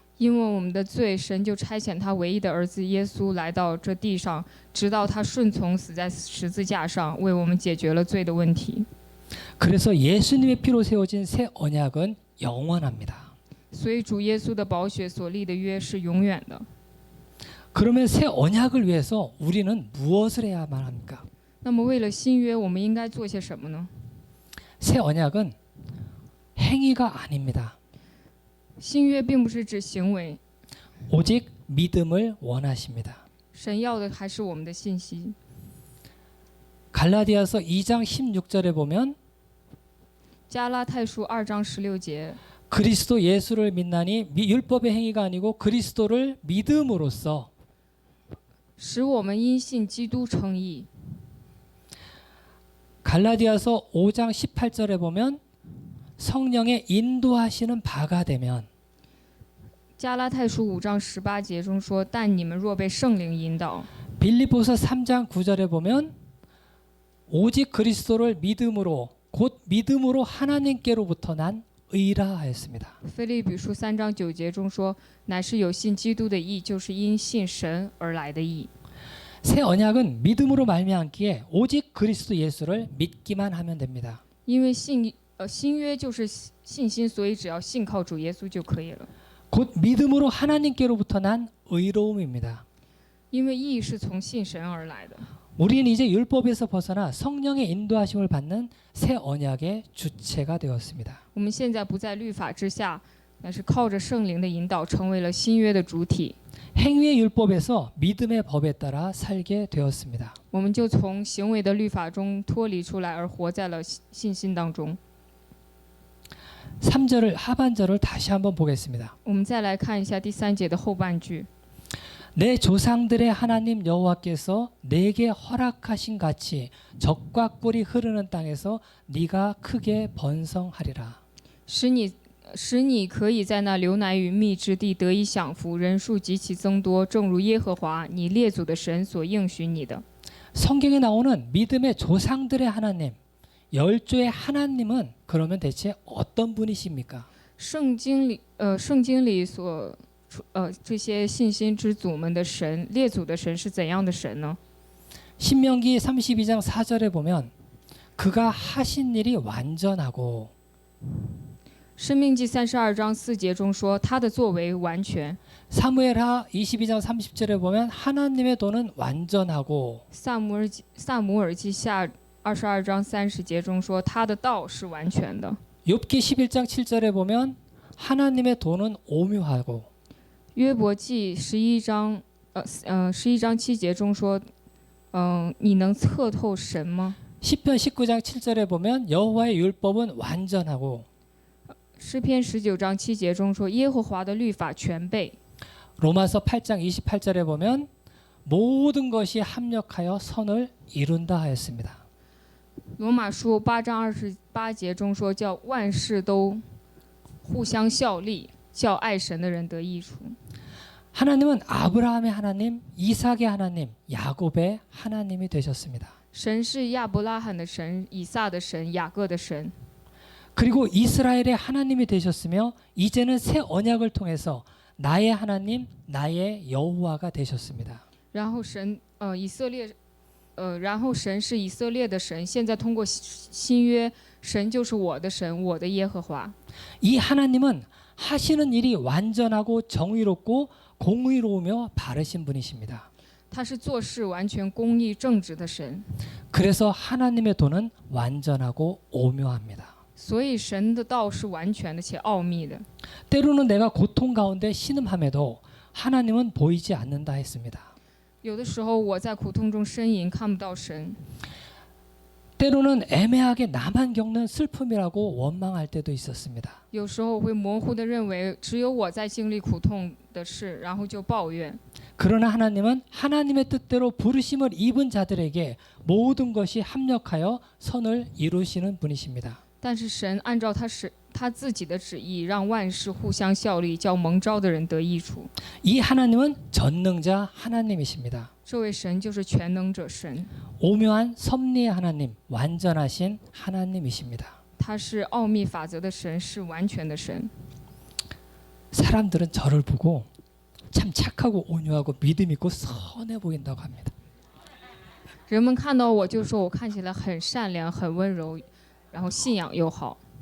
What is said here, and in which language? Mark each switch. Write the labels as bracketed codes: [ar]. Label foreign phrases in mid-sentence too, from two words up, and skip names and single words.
[zh] 因为我们的罪，神就差遣他唯一的儿子耶稣来到这地上，直到他顺从死在十字架上，为我们解决了罪的问题。 [ko] 그래서 예수님의 피로 세워진 새 언약은 영원합니다. [zh] 所以主耶稣的宝血所立的约是永远的。 [ko] 그러면 새 언약을 위해서 우리는 무엇을 해야만 합니까? [zh] 那么为了新约，我们应该做些什么呢？ [ko] 새 언약은 행위가 아닙니다. [zh] 新约并不是指行为， [ko] 오직 믿음을 원하십니다. [zh] 神要的还是我们的信心。 [ko] 갈라디아서 2장 16절에 보면 [zh] 加拉太书2章16节， [ko] 그리스도 예수를 믿나니 율법의 행위가 아니고 그리스도를 믿음으로써 [zh] 使我们因信基督称义。 [ko] 갈라디아서 5장 18절에 보면 성령의 인도하시는 바가 되면 [zh] 加拉太书5章18节中说：“但你们若被圣灵引导。” [ko] 빌립보서 3장 9절에 보면 오직 그리스도를 믿음으로 곧 믿음으로 하나님께로부터 난 의라 하였습니다. [zh] 腓立比书3章9节中说：“乃是有信基督的义，就是因信神而来的义。” [ko] 새 언약은 믿음으로 말미암기에 오직 그리스도 예수를 믿기만 하면 됩니다. [zh] 因为新约就是信心，所以只要信靠主耶稣就可以了。 [ko] 곧 믿음으로 하나님께로부터 난 의로움입니다. [zh] 因为义是从信神而来的。 [ko] 우리는 이제 율법에서 벗어나 성령의 인도하심을 받는 새 언약의 주체가 되었습니다. [zh] 我们现在不在律法之下，但是靠着圣灵的引导，成为了新约的主体。 [ko] 행위의 율법에서 믿음의 법에 따라 살게 되었습니다. [zh] 我们就从行为的律法中脱离出来，而活在了信心当中。 [ko] 3절을 하반절을 다시 한번 보겠습니다. [zh] 我们再来看一下第3节的后半句。 [ko] 내 조상들의 하나님 여호와께서 내게 허락하신 같이 적과 꿀이 흐르는 땅에서 네가 크게 번성하리라. [zh] 使你可以在那流奶与蜜之地得以享福，人数极其增多，正如耶和华你列祖的神所应许你的。 [ko] 성경에 나오는 믿음의 조상들의 하나님, 열조의 하나님은 그러면 대체 어떤 분이십니까? [zh] 圣经里所这些信心之祖们的神，列祖的神是怎样的神呢？ [ko] 신명기 32장 4절에 보면 그가 하신 일이 완전하고 [zh] 生命记32章4节中说，他的作为完全。 [ko] 사무엘하 22장 30절에 보면 하나님의 도는 완전하고 [zh] 萨姆尔记下22章30节中说，他的道是完全的。 [ko] 욥기 11장 7절에 보면 하나님의 도는 오묘하고 [zh] 约伯记11章7节中说，你能测透神吗？ [ko] 시편 19장 7절에 보면 여호와의 율법은 완전하고 [zh] 诗篇19章7节中说，耶和华的律法全备。 [ko] 로마서 8장 28절에 보면 모든 것이 합력하여 선을 이룬다 하였습니다. [zh] 罗马书8章28节中说，叫万事都互相效力，叫爱神的人得益处。 [ko] 하나님은 아브라함의 하나님, 이삭의 하나님, 야곱의 하나님이 되셨습니다. [zh] 神是亚伯拉罕的神、以撒的神、雅各的神。 [ko] 그리고 이스라엘의 하나님이 되셨으며 이제는 새 언약을 통해서 나의 하나님, 나의 여호와가 되셨습니다. [zh] 然后神是以色列的神，现在通过新约，神就是我的神，我的耶和华。 [ko] 이 하나님은 하시는 일이 완전하고 정의롭고 공의로우며 바르신 분이십니다. [zh] 他是做事完全公义正直的神， [ko] 그래서 하나님의 도는 완전하고 오묘합니다. [zh] 所以神的道是完全的且奥秘的。 [ko] 때로는 내가 고통 가운데 신음함에도 하나님은 보이지 않는다 했습니다. [zh] 有的时候我在苦痛中呻吟，看不到神； [ko] 때로는 애매하게 나만 겪는 슬픔이라고 원망할 때도 있었습니다. [zh] 有时候我会模糊地认为只有我在经历苦痛的事，然后就抱怨。 [ko] 그러나 하나님은 하나님의 뜻대로 부르심을 입은 자들에게 모든 것이 합력하여 선을 이루시는 분이십니다. [zh] 但是神按照他自己的旨意，让万事互相效力，叫蒙召的人得益处。 [ko] 이 하나님은 전능자 하나님이십니다. [zh] 这位神就是全能者神， [ko] 오묘한 섭리의 하나님, 완전하신 하나님이십니다. [zh] 他是奥秘法则的神，是完全的神。 [ko] 사람들은 저를 보고 참 착하고 온유하고 믿음 있고 선해 보인다고 합니다. [zh] 人们看到我就说我看起来很善良、很温柔，然后信仰又好。